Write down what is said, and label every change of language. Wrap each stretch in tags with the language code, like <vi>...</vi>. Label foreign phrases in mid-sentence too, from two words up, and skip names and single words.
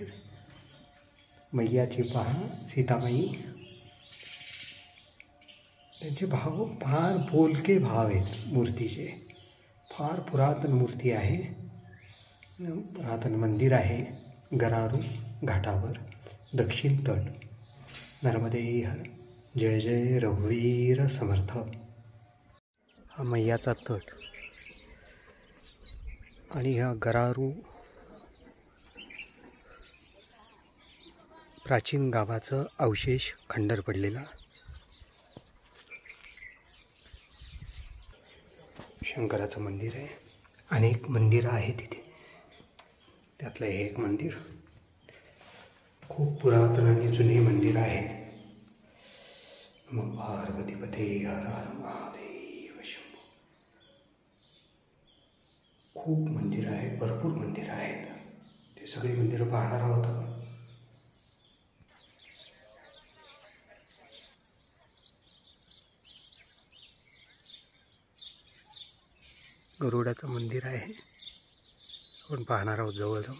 <mr>मैयाची पहा, सीतामाई, त्यांचे भाव फार बोलके भाव आहेत मूर्तीचे। फार पुरातन मूर्ती आहे, पुरातन मंदिर आहे गरारू घाटावर, दक्षिण तट, नर्मदे हर। जय जय रघुवीर समर्थ। हा मैयाचा तट आणि हा गरारू प्राचीन गावाचं अवशेष खंडर पडलेला। शंकराचं मंदिर आहे, अनेक मंदिरं आहेत तिथे, त्यातलं हे एक मंदिर। खूप पुरातन आणि जुने मंदिर आहेत।</mr> <sa>नमः पार्वतीपते हर हर महादेव शंभो।</sa> <mr>खूप मंदिरं आहेत, भरपूर मंदिरं आहेत, ते सगळी मंदिरं पाहणार आहोत आपण। गरुडाचं मंदिर आहे, आपण पाहणार आहोत जवळ जाऊन।</mr>